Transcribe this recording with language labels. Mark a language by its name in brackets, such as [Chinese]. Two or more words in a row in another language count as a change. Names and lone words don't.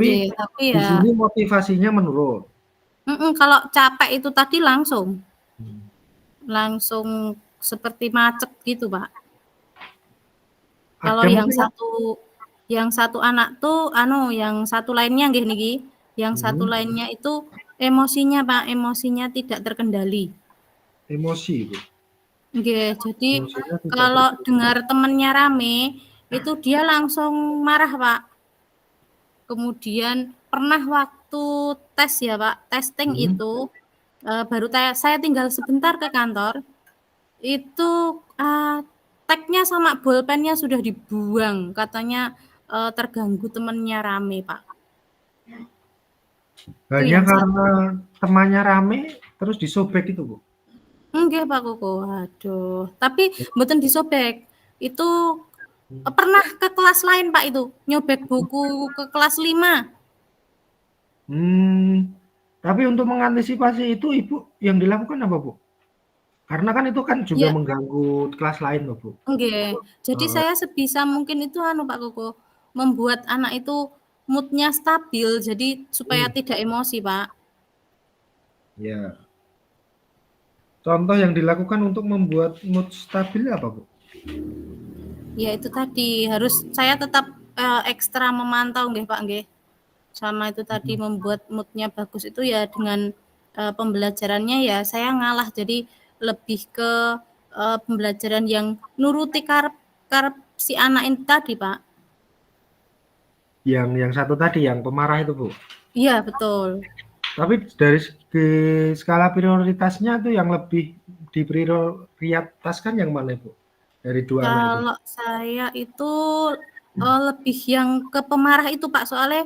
[Indonesian] nggih, tapi di ya sini motivasinya menurun. kalau capek itu tadi langsung. Hmm. Langsung seperti macet gitu, Pak. Kalau Ada mungkin yang satu anak tuh anu, yang satu lainnya [Javanese] nggih niki, [Indonesian] yang satu mhm, lainnya itu emosinya, Pak, emosinya tidak terkendali. emosi, Bu, Nggih, jadi emosinya tidak kalau terkendali. dengar temennya rame, itu dia langsung marah, Pak. Kemudian pernah waktu tes ya, Pak, testing Mhm, itu, baru saya tinggal sebentar ke kantor. Itu, tag-nya sama bolpennya sudah dibuang, katanya, terganggu temennya rame, Pak. Itu hanya yang karena satu. temannya rame terus disobek itu, Bu? Nggih, Pak Koko, waduh. Tapi mboten disobek, itu, Mhm. pernah ke kelas lain, Pak, itu, nyobek buku ke kelas 5. Mmm, tapi untuk mengantisipasi itu Ibu yang dilakukan apa, Bu? Karena kan itu kan juga Ya, mengganggu kelas lain loh, Bu. nggih. Jadi Heeh, saya sebisa mungkin itu anu, Pak Koko, membuat anak itu mood-nya stabil, jadi supaya mhm, tidak emosi, Pak. iya. Contoh yang dilakukan untuk membuat mood stabil apa, Bu? Ya itu tadi, harus saya tetap, ekstra memantau nggih, Pak, nggih. Sama itu tadi Mhm. membuat mood-nya bagus itu ya dengan, pembelajarannya ya saya ngalah. Jadi lebih ke, pembelajaran yang [Javanese] nuruti karep karep [Indonesian] si anak ini tadi, Pak. Yang satu tadi yang pemarah itu, Bu? Iya betul. Tapi dari segi skala prioritasnya tuh yang lebih diprioritaskan yang mana, Bu? Dari 2 anak itu? Kalau saya itu, lebih yang ke pemarah itu, Pak, soalnya